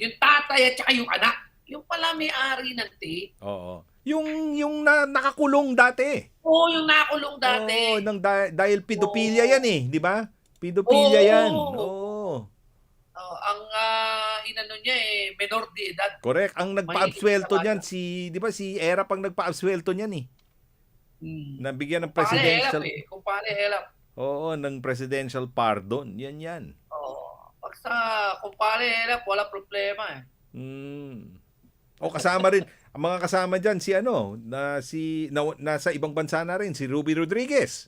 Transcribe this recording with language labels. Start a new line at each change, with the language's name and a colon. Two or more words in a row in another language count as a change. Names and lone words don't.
Filipino: Yung tatay at saka yung anak. Yung pala may-ari ng tape. Oo. Yung nakakulong dati. Oo, yung nakakulong dati. Oo, dahil pedophilia yan eh, di ba? Pedophilia yan. Oo. Ang inano niya
Spanish: menor de edad.
Filipino: Correct. Ang nagpa-absuelto niyan di ba si Era pang nagpa-absuelto niyan eh. Nabigyan ng presidential. Kung pare helap. Oo, ng
English: presidential pardon.
Filipino: Yan. Oo. Basta kung pare helap, wala problema eh. Kasama rin ang mga kasama diyan nasa ibang bansa na rin si Ruby Rodriguez.